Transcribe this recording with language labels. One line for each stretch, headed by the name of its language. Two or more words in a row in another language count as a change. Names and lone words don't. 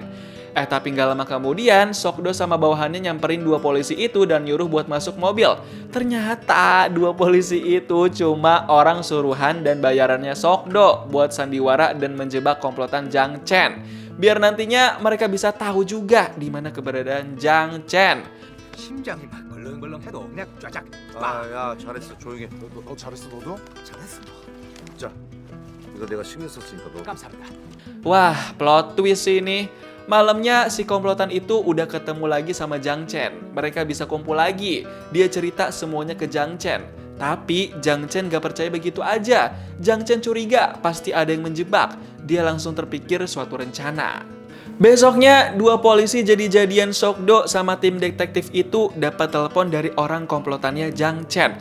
Indonesian: Tapi nggak lama kemudian, Sokdo sama bawahannya nyamperin dua polisi itu dan nyuruh buat masuk mobil. Ternyata dua polisi itu cuma orang suruhan dan bayarannya Sokdo buat sandiwara dan menjebak komplotan Jang Chen. Biar nantinya mereka bisa tahu juga di mana keberadaan Jang Chen.
Korean: 심장이 막 벌렁벌렁해도 그냥 쫙쫙. 야, 잘했어. 조용히 해. 너 잘했어 너도? 잘했어. 자, 이거 내가 신경 썼으니까 너. 감사합니다.
Indonesian: Wah,
English: plot twist
Indonesian: ini. Malamnya si komplotan itu udah ketemu lagi sama Jang Chen. Mereka bisa kumpul lagi. Dia cerita semuanya ke Jang Chen. Tapi Jang Chen gak percaya begitu aja. Jang Chen curiga pasti ada yang menjebak. Dia langsung terpikir suatu rencana. Besoknya, dua polisi jadi-jadian Sokdo sama tim detektif itu dapat telepon dari orang komplotannya Jang Chen.